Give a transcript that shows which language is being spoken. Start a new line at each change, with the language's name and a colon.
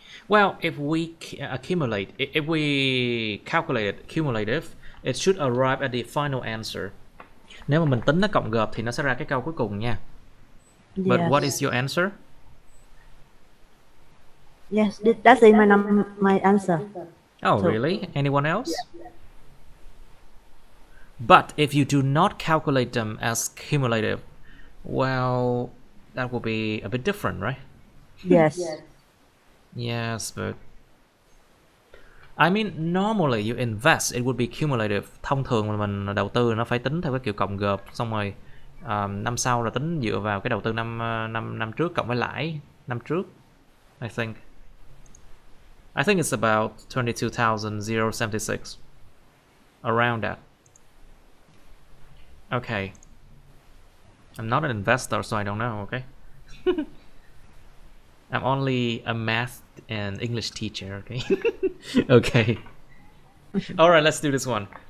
English: Well, if we accumulate, if we calculate it cumulative, it should arrive at the final answer.
Vietnamese: Nếu mà mình tính nó cộng gộp thì nó sẽ ra cái câu cuối cùng nha.
English: But what is your answer? Yes, that's in my answer. Oh, really? Anyone else? But if you do not calculate them as cumulative, well, that will be a bit different, right? Yes. Yes, but I mean, normally you invest, it would be cumulative.
Vietnamese: Thông thường mà mình đầu tư nó phải tính theo cái kiểu cộng gộp, xong rồi năm sau là tính dựa vào cái đầu tư năm trước cộng với lãi năm trước.
English: I think it's about 22,076, around that. Okay. I'm not an investor, so I don't know, okay? I'm only a math and English teacher, okay? Okay. Alright, let's do this one.